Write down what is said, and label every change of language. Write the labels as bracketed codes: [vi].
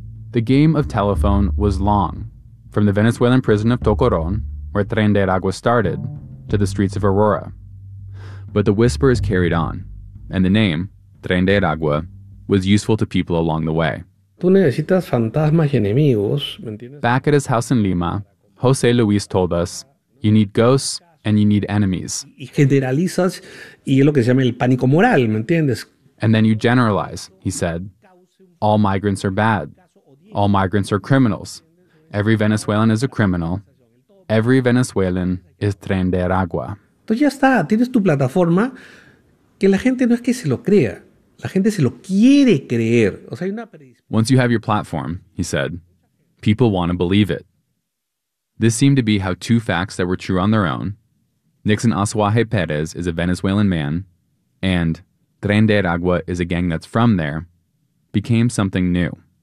[en] The game of telephone was long, from the Venezuelan prison of Tocoron, where Tren de Aragua started, to the streets of Aurora. But the whisper is carried on, and the name, Tren de Aragua, was useful to people along the way. [es] Tú necesitas fantasmas y enemigos, ¿me entiendes? [en] Back at his house in Lima, José Luis told us, you need ghosts and you need enemies. [es] Y generalizas y es lo que se llama el pánico moral, ¿me entiendes? [en] And then you generalize, he said. All migrants are bad. All migrants are criminals. Every Venezuelan is a criminal. Every Venezuelan is Tren de Aragua. [es] Entonces ya está, tienes tu plataforma que la gente no es que se lo crea. La gente se lo quiere creer. O sea, hay una... [en] Once you have your platform, he said, people want to believe it. This seemed to be how two facts that were true on their own, Nixon Azuaje Perez is a Venezuelan man, and Tren de Aragua is a gang that's from there, became something new.